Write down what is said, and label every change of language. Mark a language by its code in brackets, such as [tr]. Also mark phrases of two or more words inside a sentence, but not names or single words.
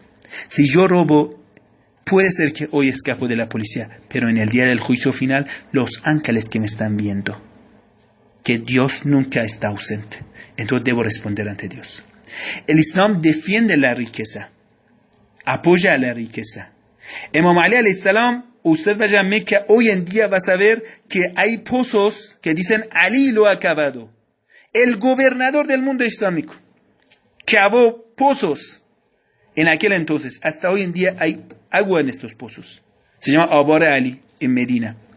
[es] Si yo robo, puede ser que hoy escapo de la policía, pero en el día del juicio final, los ángeles que me están viendo, que Dios nunca está ausente, entonces debo responder ante Dios. El Islam defiende la riqueza, apoya a la riqueza. Imam Ali [ar] عليه السلام, [es] usted vaya a Meca, hoy en día va a saber que hay pozos que dicen Ali lo ha acabado. El gobernador del mundo islámico cavó pozos en aquel entonces. Hasta hoy en día hay agua en estos pozos. Se llama Abar Ali en Medina.